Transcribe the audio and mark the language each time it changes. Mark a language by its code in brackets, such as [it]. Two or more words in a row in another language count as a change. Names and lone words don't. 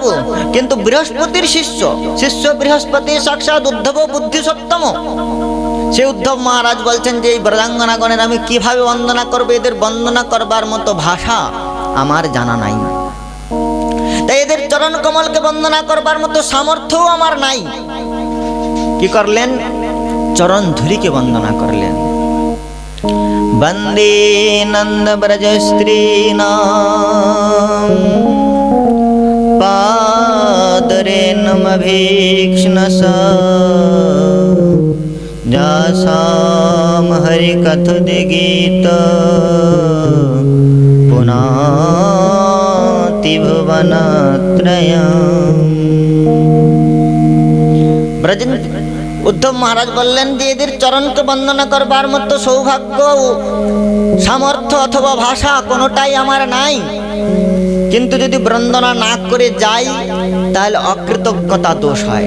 [bn] কিন্তু বৃহস্পতির শিষ্য বৃহস্পতি সাক্ষাৎ উদ্ধব বুদ্ধি সত্তম, সে উদ্ধব মহারাজ বলছেন যে এই ব্রজাঙ্গনাগণের আমি কিভাবে বন্দনা করবো, এদের বন্দনা করবার মতো ভাষা আমার জানা নাই। তাই এদের চরণ কমলকে বন্দনা করবার মতো সামর্থ্যও আমার নাই। কি করলেন? চরণ ধুলিকে বন্দনা করলেন। [sa] वन्दे नन्दव्रजस्त्रीणां पादरेणुमभीक्ष्णस यासां हरिकथोद्गीत पुनाति भुवनत्रयम्। [bn] উদ্ধব মহারাজ বললেন যে এদের চরণকে বন্দনা করবার মতো সৌভাগ্য, সামর্থ্য অথবা ভাষা কোনোটাই আমার নাই, কিন্তু যদি বন্দনা না করে যাই তাহলে অকৃতজ্ঞতা দোষ হয়।